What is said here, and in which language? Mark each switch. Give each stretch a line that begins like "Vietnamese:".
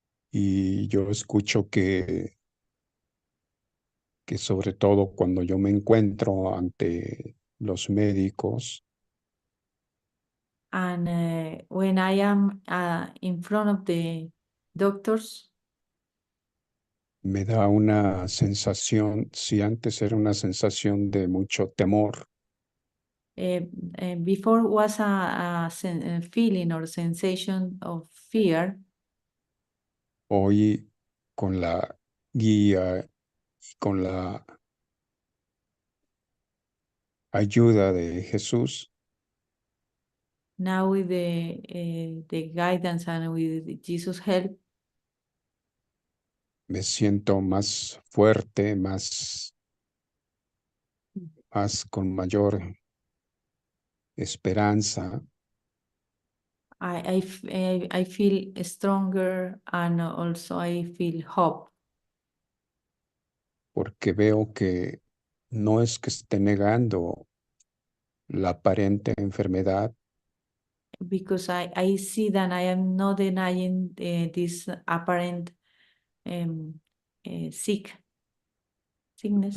Spanish: Y yo escucho que sobre todo cuando yo me encuentro ante los médicos,
English: And when I am in front of the doctors,
Spanish: me da una sensación, si antes era una sensación de mucho temor,
English: before was a feeling or sensation of fear,
Spanish: Hoy, con la guía y con la ayuda de Jesús,
English: Now with the guidance and with Jesus' help,
Spanish: me siento más fuerte, más con mayor esperanza,
English: I feel stronger and also I feel hope
Spanish: porque veo que no es que esté negando la aparente enfermedad,
English: because I see that I am not denying this apparent sickness,